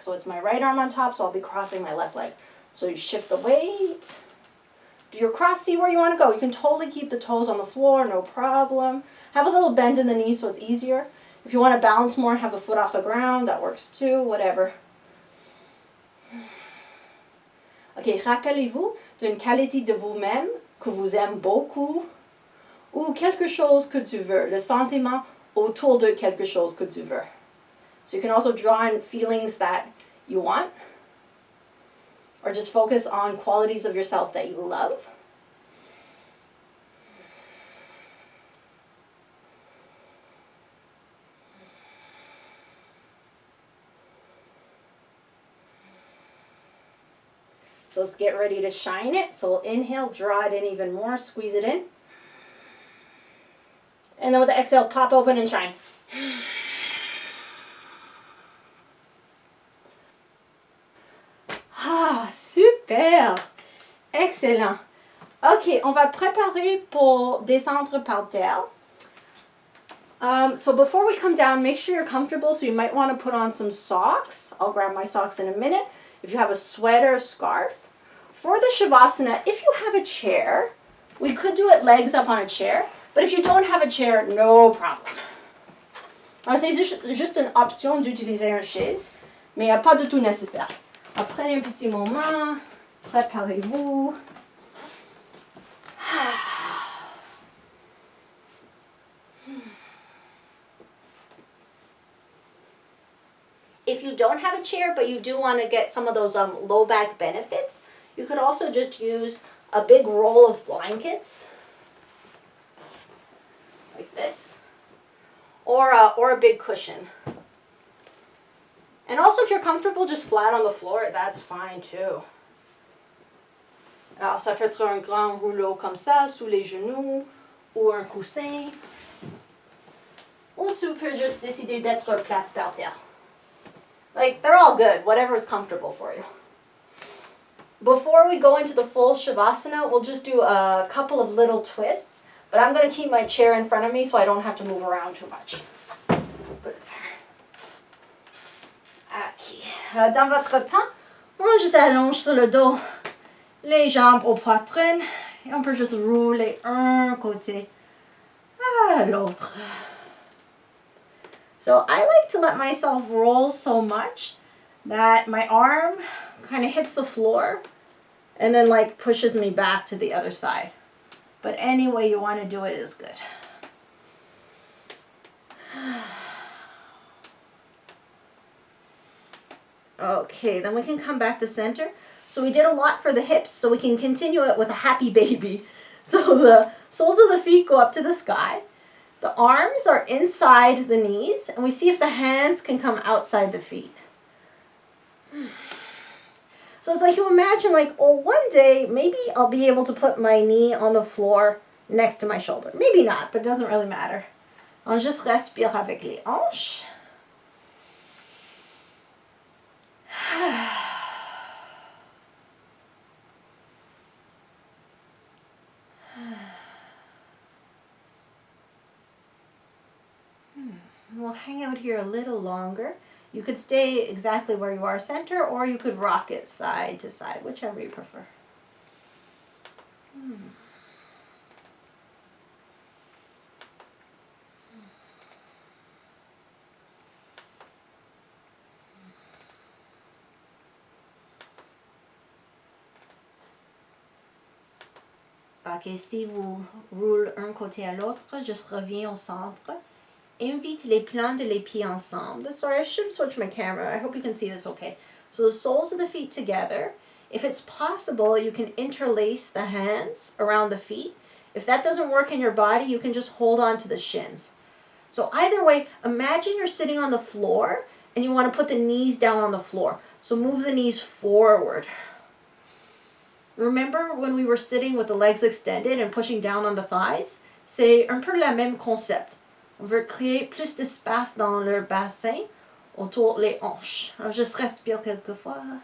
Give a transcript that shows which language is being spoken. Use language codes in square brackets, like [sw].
[en] So it's my right arm on top, so I'll be crossing my left leg. So you shift the weight. Do your cross, see where you want to go. You can totally keep the toes on the floor, no problem. Have a little bend in the knees so it's easier. If you want to balance more and have the foot off the ground, that works too, whatever. [fr] Ok, rappelez-vous d'une qualité de vous-même que vous aimez beaucoup ou quelque chose que tu veux. Le sentiment autour de quelque chose que tu veux. [en] So you can also draw in feelings that you want, or just focus on qualities of yourself that you love. So let's get ready to shine it. So we'll inhale, draw it in even more, squeeze it in. And then with the exhale, pop open and shine. Ah, super! Excellent. [fr] Ok, on va préparer pour descendre par terre. [en] So before we come down, make sure you're comfortable. So you might want to put on some socks. I'll grab my socks in a minute. If you have a sweater, scarf. For the Shavasana, if you have a chair, we could do it legs up on a chair. But if you don't have a chair, no problem. [fr] Alors c'est juste une option d'utiliser une chaise, mais pas du tout nécessaire. Alors, prenez un petit moment, préparez-vous. [en] If you don't have a chair, but you do want to get some of those low back benefits, you could also just use a big roll of blankets, like this, or a big cushion. And also if you're comfortable just flat on the floor, that's fine too. [fr] Alors ça peut être un grand rouleau comme ça, sous les genoux, ou un coussin. Ou tu peux juste décider d'être plate par terre. [en] Like, they're all good, whatever is comfortable for you. Before we go into the full Shavasana, we'll just do a couple of little twists. But I'm going to keep my chair in front of me so I don't have to move around too much. Put it there. Okay. [fr] Dans votre temps, on juste allonge sur le dos, les jambes aux poitrines, et on peut juste rouler un côté à l'autre. [en] So I like to let myself roll so much that my arm kind of hits the floor and then like pushes me back to the other side. But any way you want to do it is good. Okay, then we can come back to center. So we did a lot for the hips, so we can continue it with a happy baby. So the soles of the feet go up to the sky. The arms are inside the knees, and we see if the hands can come outside the feet. So it's like you imagine, like, oh, one day maybe I'll be able to put my knee on the floor next to my shoulder. Maybe not, but it doesn't really matter. [fr] On juste respire avec les hanches. [en] We'll hang out here a little longer. You could stay exactly where you are center, or you could rock it side to side, whichever you prefer. [fr] Ok, si vous roulez un côté à l'autre, juste reviens au centre. Invite les plants de les pieds ensemble. [en] Sorry, I should switch my camera. I hope you can see this okay. So the soles of the feet together. If it's possible, you can interlace the hands around the feet. If that doesn't work in your body, you can just hold on to the shins. So either way, imagine you're sitting on the floor and you want to put the knees down on the floor. So move the knees forward. Remember when we were sitting with the legs extended and pushing down on the thighs? [fr] C'est un peu le même concept. On veut créer plus d'espace dans le bassin autour les hanches. Alors juste respire quelques fois.